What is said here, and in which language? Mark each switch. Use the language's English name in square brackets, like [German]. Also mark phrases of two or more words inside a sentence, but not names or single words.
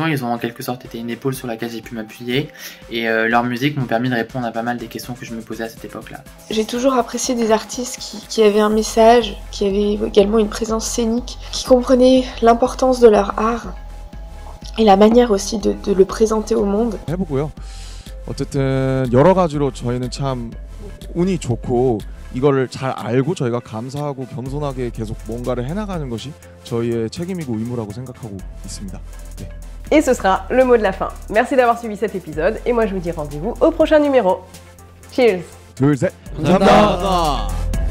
[French] Ils ont en quelque sorte été une épaule sur laquelle j'ai pu m'appuyer et leur musique m'ont permis de répondre à pas mal des questions que je me posais à cette époque-là. J'ai toujours apprécié des artistes qui avaient un message, qui avaient également une présence scénique, qui comprenaient l'importance de leur art et la manière aussi de le présenter au monde. [Korean] 해보고요. 어쨌든 여러 가지로 저희는 참 운이 좋고 이거를 잘 알고 저희가 감사하고 겸손하게 계속 뭔가를 해나가는 것이 저희의 책임이고 의무라고 생각하고 있습니다. 네. [French] Et ce sera le mot de la fin. Merci d'avoir suivi cet épisode et moi je vous dis rendez-vous au prochain numéro. Cheers. [Korean] 둘, 셋. 감사합니다.